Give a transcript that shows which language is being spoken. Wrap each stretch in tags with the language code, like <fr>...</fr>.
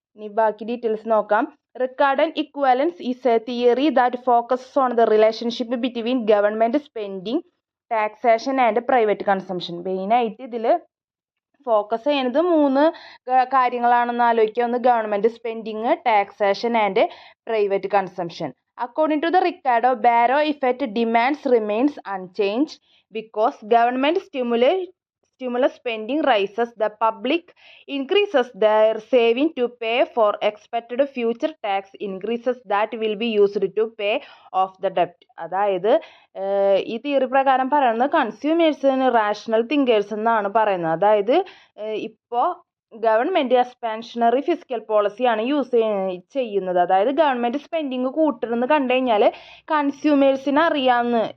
<ml>ഇനി ബാക്കി ഡീറ്റെയിൽസ് നോക്കാം.</ml> <en>Ricardian equivalence is a theory that focuses on the relationship between government spending, taxation and private consumption.</en> <ml>മെയിനായിട്ട് ഇതിൽ focus ചെയ്യുന്നത് 3 കാര്യങ്ങളാണെന്ന് ആലോചിക്കുക.</ml> <en>ഒന്ന് government spending, taxation and private consumption. According to the Ricardo, Barrow effect demands remains unchanged because government stimulus spending rises, the public increases their saving to pay for expected future tax increases that will be used to pay off the debt.</en> <ml>അതായത് ഈ theory പ്രകാരം പറയുന്നത് കൺസ്യൂമേഴ്സിന് rational thinkers എന്നാണ് പറയുന്നത്. അതായത് ഇപ്പോൾ government എക്സ്പാൻഷണറി physical പോളിസിയാണ് use ചെയ്യുന്നത്. അതായത് ഗവൺമെൻറ് സ്പെൻഡിങ് കൂട്ടണമെന്ന് കണ്ടു കഴിഞ്ഞാൽ കൺസ്യൂമേഴ്സിന് അറിയാമെന്ന്.</ml>